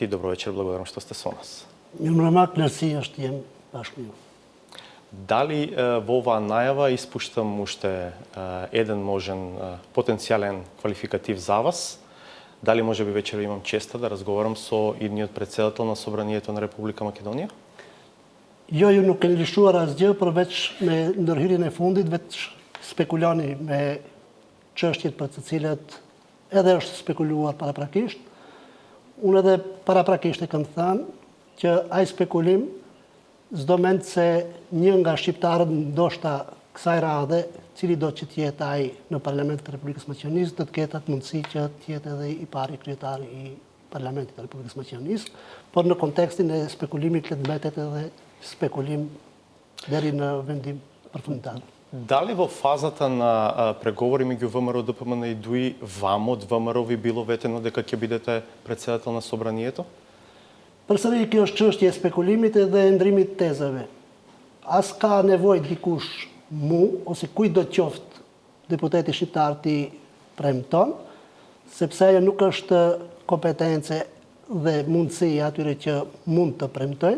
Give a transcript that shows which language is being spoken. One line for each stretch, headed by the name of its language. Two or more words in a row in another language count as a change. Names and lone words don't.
Macedonian: Добро вечер, благодарам што сте со нас. Дали во оваа најава испуштам уште еден можен потенцијален квалификатив за вас? Дали може би вечер имам честа да разговарам со идниот председател на Собранието на Република Македонија?
Albanian: Ju nuk e lishuar asgjë përveç me ndërhyrjen e fundit veç spekulani me çështjet për të cilat edhe është spekuluar paraprakisht. Unë edhe paraprakisht e kam thënë që ai spekulim s'do mend se një nga shqiptarët ndoshta kësaj radhe, cili do që t'jetë ai në Parlamentin e Republikës Maqedonisë, do të ketë atë mundësi që t'jetë edhe i pari kryetari i Parlamentit të Republikës Maqedonisë, por në kontekstin e spekulimit le të mbetet edhe spekulim deri në vendim përfundimtar.
Macedonian: Дали во фазата на преговори меѓу ВМРО ДПМН и ДУИ вам од ВМРО ви било ветено дека ќе бидете председател на Собранието?
Albanian: Përsëri kjo është çështje e spekulimit edhe e ndrimit të tezave. As ka nevojë dikush mu ose kujt do qoftë deputeti shqiptar ti premton, sepse ajo nuk është kompetence dhe mundësi atyre që mund të premtojnë.